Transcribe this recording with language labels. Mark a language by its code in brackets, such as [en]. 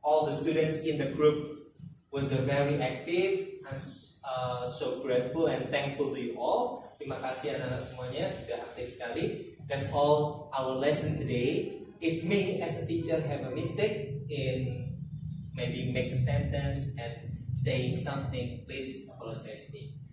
[en] All the students in the group was very active. I'm so grateful and thankful to you all. [id] Terima kasih anak-anak semuanya sudah aktif sekali. [en] That's all our lesson today. If me as a teacher have a mistake in maybe make a sentence and saying something, please apologize me.